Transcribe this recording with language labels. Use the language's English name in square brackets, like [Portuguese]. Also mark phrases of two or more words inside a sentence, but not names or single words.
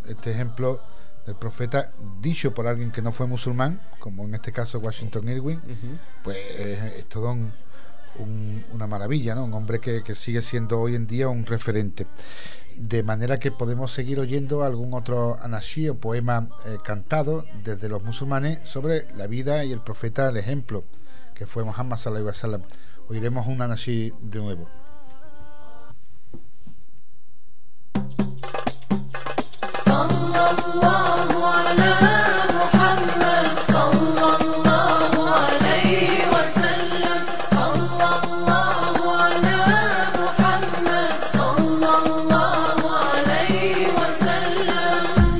[Spanish] Este ejemplo del profeta dicho por alguien que no fue musulmán, como en este caso Washington Irving, pues es todo una maravilla, ¿no? Un hombre que sigue siendo hoy en día un referente. De manera que podemos seguir oyendo algún otro anashí o poema cantado desde los musulmanes sobre la vida y el profeta, el ejemplo que fue Muhammad [Arabic] صلى الله عليه وسلم. [Spanish] Oiremos un anashí de nuevo. [Arabic] صلى الله على محمد صلى الله عليه وسلم صلى الله على محمد صلى الله عليه وسلم.